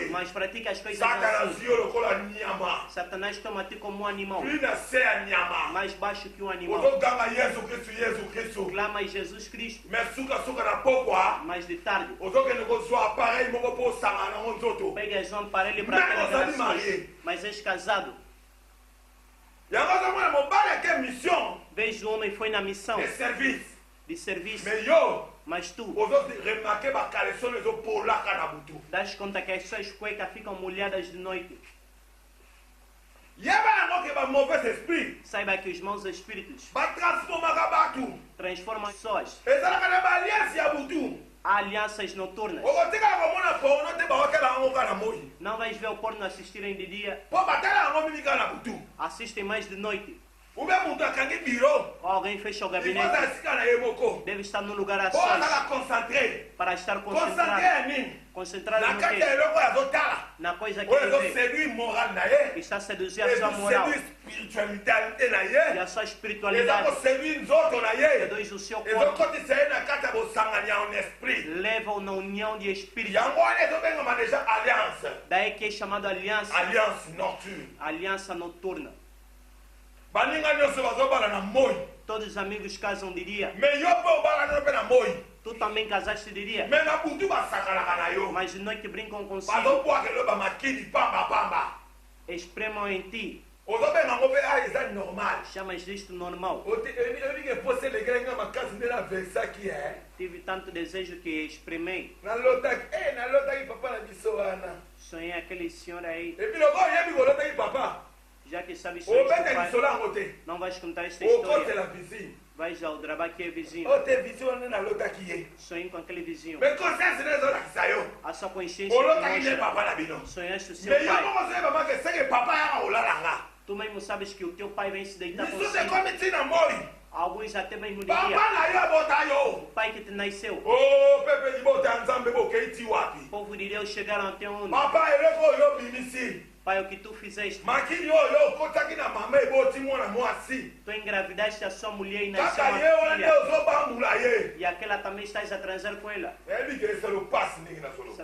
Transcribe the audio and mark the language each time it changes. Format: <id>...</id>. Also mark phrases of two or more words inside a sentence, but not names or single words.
<pt>mas pratica as coisas</pt> <ln>satana</ln> <pt>assim.</pt> <ln>zwi yo lokola nyama</ln> <pt>Satanás toma-te como um animal,</pt> <ln>pli na se ya nyama</ln> <pt>mais baixo que um animal.</pt> <ln>ozoganga yesu kristu</ln> <pt>Clama em Jesus Cristo,</pt> <ln>me sukasuka na pokwa</ln> <pt>mais de tarde.</pt> <ln>ozokende kozwa apareil moko mpo osanga nango nzoto</ln> <pt>Pegas um aparelho para Mas ter</pt> <ln>ozali</ln> <pt>relações,</pt> <ln>marié.</ln> <pt>mas és casado.</pt> <ln>yango ozomona mobali ake mission</ln> <pt>Vês o homem foi na missão</pt> <fr>de service</fr> <pt>de serviço,</pt> <ln>me yo</ln> <pt>mas tu</pt> <ln>ozoremarke bakaleson ezopolaka na butu</ln> <pt>das conta que as suas cuecas ficam molhadas de noite.</pt> <ln>yeba yango ke</ln> <fr>bamauvais esprit</fr> <pt>Saiba que os maus espíritos</pt> <ln>batransformaka bato</ln> <pt>transformam pessoas.</pt> <ln>ezalaka na baalliance ya butu</ln> <pt>Há alianças noturnas.</pt> <ln>okotikala komona porno te bakotela yango kaka na moi</ln> <pt>Não vais ver o porno assistirem de dia,</pt> <ln>mpo batala yango mingi kaka na butu</ln> <pt>assistem mais de noite.</pt> <ln>ube moto akangi biro</ln> <pt>Ou alguém fecha o</pt> <ln>ifoza</ln> <pt>gabinete,</pt> <ln>esika na ye moko</ln> <pt>deve estar num lugar a</pt> <ln>mpo</ln> <pt>sós</pt> <ln>azala concentre</ln> <pt>para estar</pt> <ln>concentre</ln> <pt>concentrado,</pt> <ln>ya nini</ln> <pt>concentrado</pt> <ln>na</ln> <pt>no</pt> <ln>kati ya</ln> <pt>que?</pt> <ln>eloko oyo azotala</ln> <pt>Na coisa que</pt> <ln>oyo</ln> <pt>ele vê,</pt> <ln>ezoséduire moral na ye</ln> <pt>que está a seduzir a sua moral</pt> <ln>ezoséduire spiritualité na</ln> <pt>e</pt> <ln>ye</ln> <pt>a sua</pt> <ln>eza</ln> <pt>espiritualidade,</pt> <ln>koséduire nzoto na ye</ln> <pt>seduz o seu corpo,</pt> <ln>ezokotisa ye na kati ya bosangani ya</ln> <fr>en esprit</fr> <pt>leva-o na união de espírito.</pt> <ln>yango wana ezobengama</ln> <fr>deja alliance</fr> <pt>Daí que é chamado aliança,</pt> <fr>alliance nocturne</fr> <pt>aliança noturna.</pt> <ln>baninga nyonso bazobala na moi</ln> <pt>Todos os amigos casam de dia.</pt> <ln>me yo mpe obala nano mpe na moi</ln> <pt>Tu também casaste de dia,</pt> <ln>me na butu basakanaka na yo</ln> <pt>mas de noite brincam consigo,</pt> <ln>bazobwakelo bamakili pambapamba</ln> <pt>espremam em ti.</pt> <ln>ozobenga ngo mpe a eza normal</ln> <pt>Chamas disto normal.</pt> <ln>ebike pose elekelenga makasi nde naversaki e</ln> <pt>Tive tanto desejo que exprimei.</pt> <ln>nalotaki papa na biso wana</ln> <pt>Sonhei aquele senhor aí.</pt> <ln>ebiloko oyebi kolotaki papa</ln> <pt>Já que sabes sonhar</pt> <ln>obeta</ln> <pt>teu pai,</pt> <ln>lisolo yango te</ln> <pt>não vais contar esta história.</pt> <ln>okotela vizinho</ln> <pt>Vais ao trabalho que é vizinho.</pt> <ln>ote vizinho wana nalotaki ye</ln> <pt>Sonhei com aquele vizinho.</pt> <ln>me conscience nde ezolakisa yo</ln> <pt>A sua consciência</pt> <ln>olotaki nde</ln> <pt>mostra.</pt> <ln>papa na bino</ln> <pt>Sonhaste o seu</pt> <ln>me yo</ln> <pt>pai.</pt> <ln>moko soyeba make seke papa yaka kolalanga</ln> <pt>Tu mesmo sabes que o teu pai vem se deitar</pt> <ln>lisusu</ln> <pt>consigo.</pt> <ln>ekomi ntina moi</ln> <pt>Alguns até mesmo de</pt> <ln>papa</ln> <pt>dia.</pt> <ln>na yo abota yo</ln> <pt>O pai que te nasceu.</pt> <ln>o pepe libota ya nzambe bokei ti wapi</ln> <pt>O povo de Deus chegaram até onde?</pt> <ln>papa eloko oyo obimisi</ln> <pt>Pai, o que tu fizeste?</pt> <ln>makili oyo okotaki na mama eboti mwana mwasi</ln> <pt>Tu engravidaste a sua mulher e nasceu</pt> <ln>kaka ye wana</ln> <pt>uma</pt> <ln>nde</ln> <pt>filha.</pt> <ln>ozobambula ye</ln> <pt>E aquela também estás a transar com ela.</pt> <ln>eyebi ke eselo pasi ndenge na solo</ln>